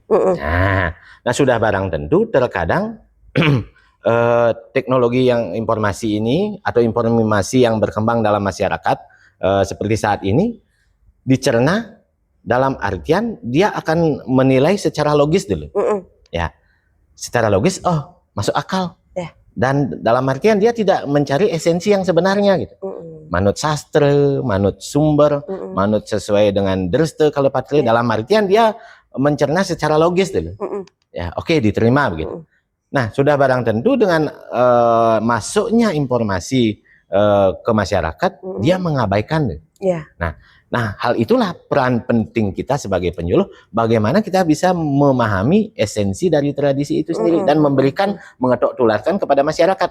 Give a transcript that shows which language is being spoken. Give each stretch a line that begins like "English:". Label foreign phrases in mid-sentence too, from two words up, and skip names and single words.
Indonesian: Nah, sudah barang tentu terkadang teknologi yang informasi ini atau informasi yang berkembang dalam masyarakat seperti saat ini dicerna dalam artian dia akan menilai secara logis dulu, ya, secara logis, oh masuk akal, dan dalam artian dia tidak mencari esensi yang sebenarnya gitu, manut sastra, manut sumber, manut sesuai dengan derste kalau patri, dalam artian dia mencerna secara logis dulu, ya, oke, diterima begitu. Nah, sudah barang tentu dengan masuknya informasi ke masyarakat, dia mengabaikan. Nah, hal itulah peran penting kita sebagai penyuluh, bagaimana kita bisa memahami esensi dari tradisi itu sendiri dan memberikan, mengetok tularkan kepada masyarakat.